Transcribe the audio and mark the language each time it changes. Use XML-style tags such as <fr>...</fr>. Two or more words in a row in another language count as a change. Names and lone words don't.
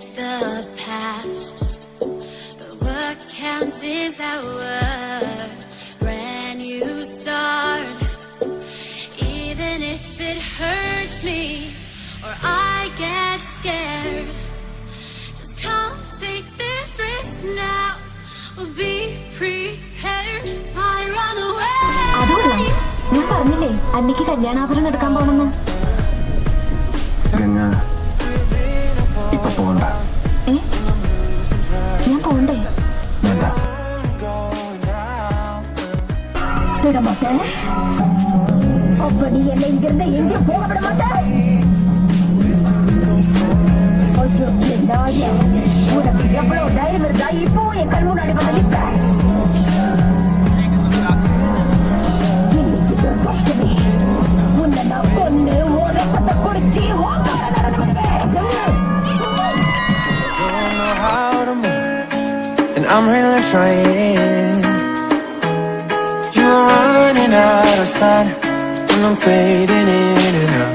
<en>the past, but what counts is our brand new start. Even if it hurts me or I get scared, just come take this risk now. We'll be prepared. I run away.</en> <ml>ഞാൻ പറഞ്ഞില്ലേ അന്നിക്ക് കല്യാണാഭരണം എടുക്കാൻ പോണെന്ന്. ഇപ്പൊ പോകണ്ട. ഞാൻ പോണ്ടേ? വേണ്ട.</ml> <ta>விட மாட்டேன். அப்படி என்னை இங்கிருந்து எங்கே போக விட மாட்டேன். உனக்கு எவ்வளவு தைரியம் இருந்தா இப்போ என் கண் முன்னாடி வந்து நிற்ப. இன்னைக்கு</ta> <en>Don't know how to move, and I'm really trying. You're running out of sight, and I'm fading in and out.</en>